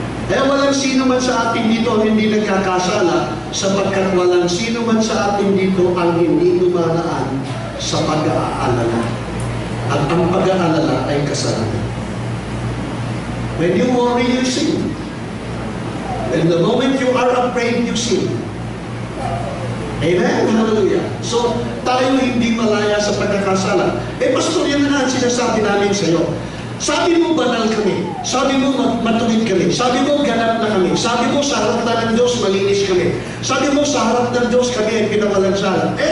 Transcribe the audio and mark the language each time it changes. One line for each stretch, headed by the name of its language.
Filipino: Kaya walang sino man sa atin dito ang hindi nagkakasala, sapagkat walang sino man sa atin dito ang hindi dumaraan sa pag-aalala. At ang pag-aalala ay kasalanan.
English: When you worry, you sin. And the moment you are afraid, you sin. Amen? Hallelujah.
Filipino: So, tayo hindi malaya sa pagkakasala. Pastor, yan na ang sinasabi namin sa iyo. Sabi mo, banal kami. Sabi mo, matuwid kami. Sabi mo, ganap na kami. Sabi mo, sa harap ng Diyos, malinis kami. Sabi mo, sa harap ng Diyos, kami ay pinawalang sala.